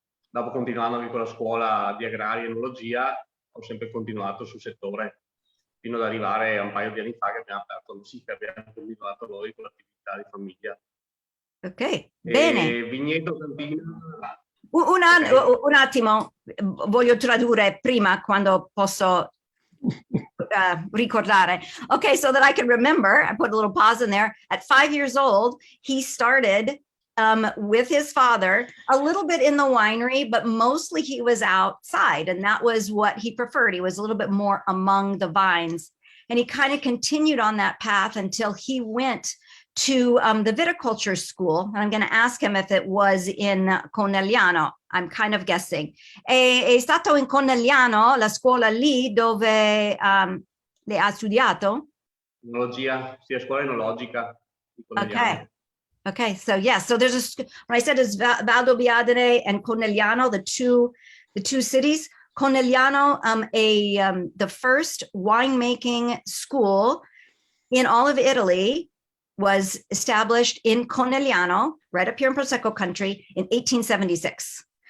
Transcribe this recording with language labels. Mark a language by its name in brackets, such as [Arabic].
[Italian] Dopo, continuando anche con la scuola di agraria e enologia, ho sempre continuato sul settore, fino ad arrivare a un paio di anni fa che abbiamo aperto, sì, che abbiamo continuato noi con l'attività di famiglia. Ok, bene. Vigneto, cantina. Un attimo, voglio tradurre prima quando posso ricordare. [English] Okay, so that I can remember, I put a little pause in there. At 5 years old, he started with his father, a little bit in the winery, but mostly he was outside, and that was what he preferred. He was a little bit more among the vines, and he kind of continued on that path until he went to the viticulture school. And I'm going to ask him if it was in Conegliano. I'm kind of guessing. [Italian] È stato in Conegliano, la scuola lì dove le ha studiato? Enologia, sì, a scuola enologica. [English] Okay. Okay, so yes, so there's when I said it's Valdobbiadene and Conegliano, the two cities. Conegliano, the first winemaking school in all of Italy was established in Conegliano, right up here in Prosecco country, in 1876.